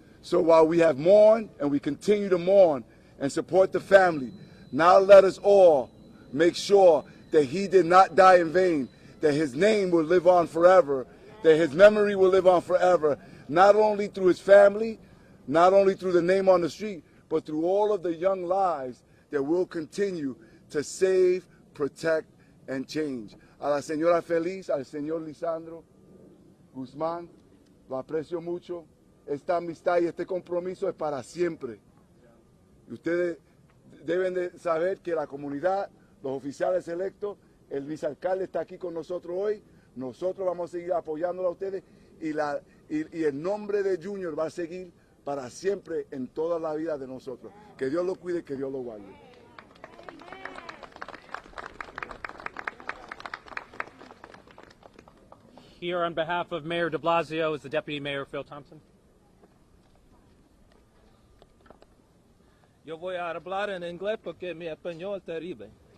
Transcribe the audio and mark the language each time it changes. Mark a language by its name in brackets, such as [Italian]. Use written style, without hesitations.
[English] So while we have mourned and we continue to mourn and support the family, now let us all make sure that he did not die in vain, that his name will live on forever, that his memory will live on forever, not only through his family, not only through the name on the street, but through all of the young lives that will continue to save, protect, and change. [Spanish] A la señora Feliz, al señor Lesandro, Guzmán, lo aprecio mucho. Esta amistad y este compromiso es para siempre. Y ustedes deben de saber que la comunidad, los oficiales electos, el vicealcalde está aquí con nosotros hoy. Nosotros vamos a seguir apoyándolos a ustedes y el nombre de Junior va a seguir para siempre en toda la vida de nosotros. Que Dios lo cuide, que Dios lo guarde. [English] Here on behalf of Mayor de Blasio is the Deputy Mayor, Phil Thompson. [Spanish] Yo voy a hablar en inglés porque mi español es terrible.